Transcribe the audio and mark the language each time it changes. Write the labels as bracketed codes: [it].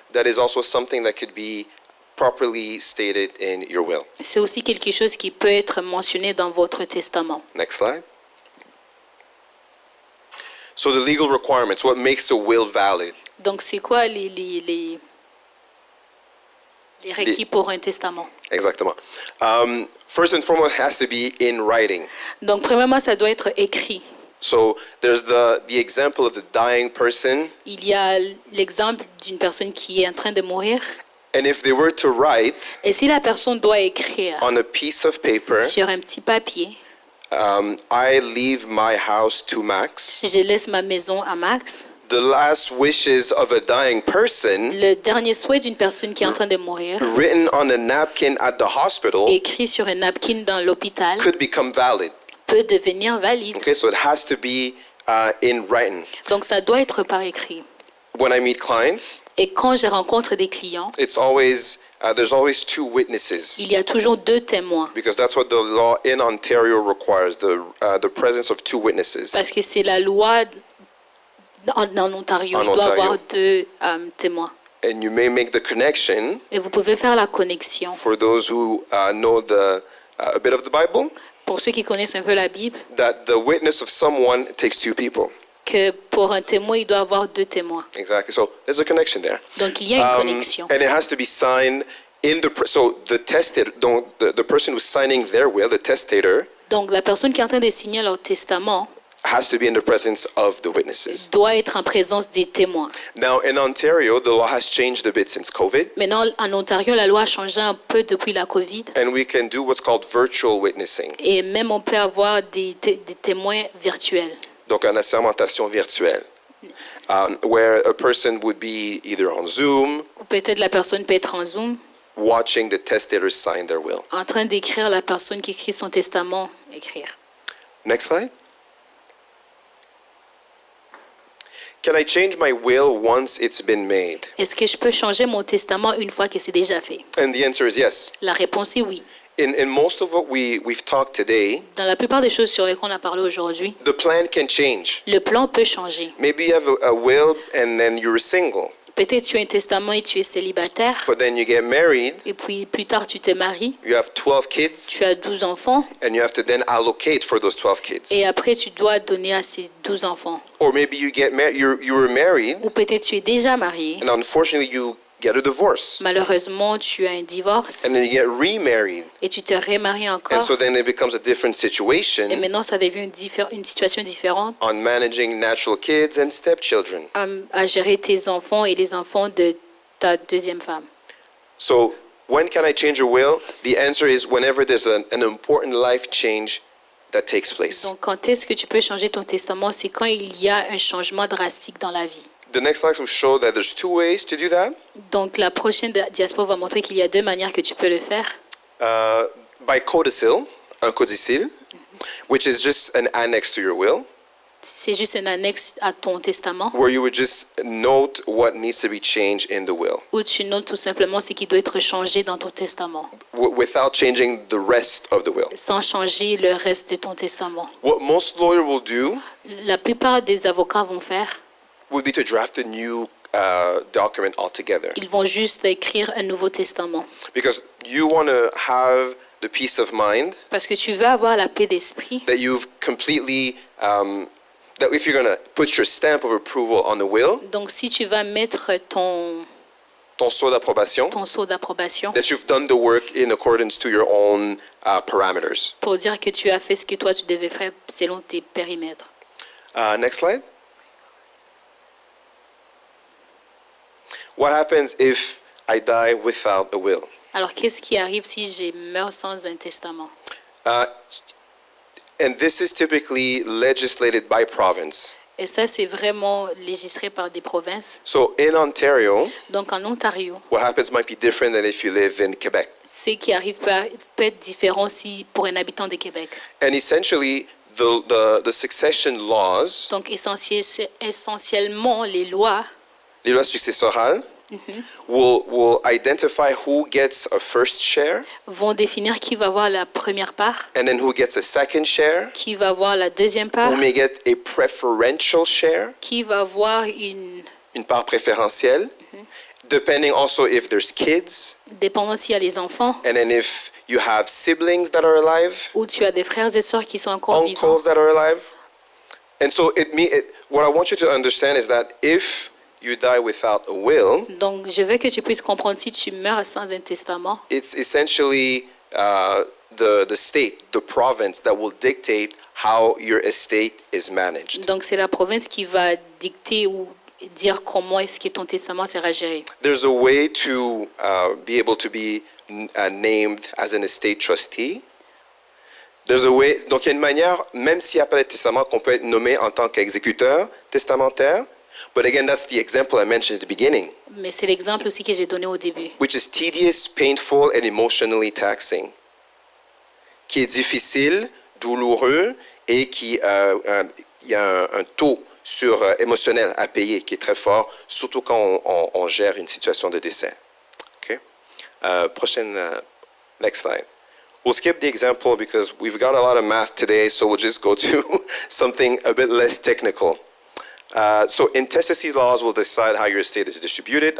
[en] that is also something that could be properly stated in your will. [fr] C'est aussi quelque chose qui peut être mentionné dans votre testament. [en] Next slide. So the legal requirements, what makes a will valid? [fr] Donc, c'est quoi les requis pour un testament? Exactement. [en] First and foremost, it has to be in writing. [fr] Donc, premièrement, ça doit être écrit. [en] So there's the example of the dying person, [fr] Il y a l'exemple d'une personne qui est en train de mourir. [en] and if they were to write [fr] Et si la personne doit écrire [en] on a piece of paper, [fr] sur un petit papier, [en] I leave my house to Max, [fr] je laisse ma maison à Max, [en] the last wishes of a dying person, [fr] le dernier souhait d'une personne qui est en train de mourir, [en] written on a napkin at the hospital, [fr] écrit sur un napkin dans l'hôpital, [en] could become valid. [fr] peut devenir valide. [en] Okay, so it has to be in writing. [fr] Donc, ça doit être par écrit. [en] When I meet clients, [fr] Et quand je rencontre des clients, [en] it's always there's always two witnesses, [fr] il y a toujours 2 témoins. [en] because that's what the law in Ontario requires, the presence of 2 witnesses. [fr] Parce que c'est la loi en Ontario. En Il doit Ontario. avoir 2 témoins. [en] And you may make the connection [fr] Et vous pouvez faire la connexion. [en] for those who know a bit of the Bible, [fr] Pour ceux qui connaissent un peu la Bible, [en] that the witness of someone takes 2 people. [fr] que pour un témoin, il doit avoir 2 témoins. [en] Exactly. So there's a connection there. [fr] Donc, il y a une connexion. [en] And it has to be signed in so the testator, the person who's signing their will, the testator, [fr] Donc, la personne qui est en train de signer leur testament [en] has to be in the presence of the witnesses. [fr] doit être en présence des témoins. [en] Now in Ontario, the law has changed a bit since COVID, [fr] Maintenant, en Ontario, la loi a changé un peu depuis la COVID. [en] and we can do what's called virtual witnessing. [fr] Et même, on peut avoir des témoins virtuels. Donc une assermentation virtuelle, [en] where a person would be either on Zoom, [fr] Ou peut-être la personne peut être en Zoom, [en] watching the testator sign their will. [fr] en train d'écrire la personne qui écrit son testament, écrire. [en] Next slide. Can I change my will once it's been made? [fr] Est-ce que je peux changer mon testament une fois que c'est déjà fait? [en] And the answer is yes. [fr] La réponse est oui. [en] In most of what we've talked today, [fr] Dans la plupart des choses sur lesquelles on a parlé aujourd'hui, [en] the plan can change. [fr] le plan peut changer. [en] Maybe you have a will and then you're single, [fr] Peut-être tu as un testament et tu es célibataire, [en] but then you get married, [fr] et puis plus tard tu te maries, [en] you have 12 kids, [fr] tu as 12 enfants, [en] and you have to then allocate for those 12 kids. [fr] et après tu dois donner à ces 12 enfants. [en] Or maybe you get married, you were married, [fr] Ou peut-être tu es déjà marié, [en] and unfortunately you get a divorce, [fr] malheureusement tu as un divorce, [en] and then you get remarried, [fr] et tu te remaries [en] and [fr] encore, [en] so then it becomes a different [fr] et [en] situation [fr] maintenant ça devient une situation différente [en] on managing natural kids and stepchildren. [fr] à gérer tes enfants et les enfants de ta deuxième femme. [en] So when can I change a will? The answer is whenever there's an important life change that takes place. [fr] Donc quand est-ce que tu peux changer ton testament? C'est quand il y a un changement drastique dans la vie. [en] The next slide will show that there's 2 ways to do that. [fr] Donc la prochaine diapo va montrer qu'il y a 2 manières que tu peux le faire. [en] By codicil, un codicil, which is just an annex to your will, [fr] C'est juste un annexe à ton testament [en] where you would just note what needs to be changed in the will, [fr] où tu notes tout simplement ce qui doit être changé dans ton testament [en] without changing the rest of the will. [fr] sans changer le reste de ton testament. [en] What most lawyers will do [fr] La plupart des avocats vont faire, [en] would be to draft a new document altogether, [fr] ils vont juste écrire un nouveau testament [en] because you want to have the peace of mind [fr] parce que tu veux avoir la paix d'esprit [en] that you've completely that if you're going to put your stamp of approval on the will, [fr] Donc, si tu vas mettre ton sceau d'approbation, sceau d'approbation [en] that you've done the work in accordance to your own parameters. [fr] pour dire que tu as fait ce que toi tu devais faire selon tes périmètres. [en] Next slide. What happens if I die without a will? [fr] Alors, qu'est-ce qui arrive si je meurs sans un testament? [en] And this is typically legislated by province. [fr] Et ça, c'est vraiment législé par des provinces. [en] So in Ontario, [fr] Donc, en Ontario, [en] what happens might be different than if you live in Quebec. [fr] ce qui arrive peut être différent si pour un habitant de Québec. [en] And essentially, the succession laws, [fr] Donc, essentiellement, les lois les lois successorales, [en] will identify who gets a first share [fr] vont définir qui va avoir la première part, [en] and then who gets a second share, [fr] qui va avoir la deuxième part, [en] who may get a preferential share, [fr] qui va avoir une une part préférentielle, [en] depending also if there's kids, [fr] dépendant s'il y a les enfants, [en] and then if you have siblings that are alive, [fr] ou tu as des frères et sœurs qui sont encore vivants. [en] uncles that are alive. And so what I want you to understand is that if you die without a will, [fr] Donc, je veux que tu puisses comprendre, si tu meurs sans un testament, [en] it's essentially the state, the province that will dictate how your estate is managed. [fr] donc c'est la province qui va dicter ou dire comment est-ce que ton testament sera géré. [en] There's a way to be able to be named as an estate trustee. There's a way, [fr] donc il y a une manière, même s'il n'y a pas de testament, qu'on peut être nommé en tant qu'exécuteur testamentaire. [en] But again, that's the example I mentioned at the beginning, [fr] Mais c'est l'exemple aussi que j'ai donné au début. [en] which is tedious, painful, and emotionally taxing, [fr] qui est difficile, douloureux, et qui il y a un taux émotionnel à payer qui est très fort, surtout quand on gère une situation de décès. [en] Okay? [fr] Prochaine, [en] next slide. We'll skip the example because we've got a lot of math today, so we'll just go to something a bit less technical. So intestacy laws will decide how your estate is distributed.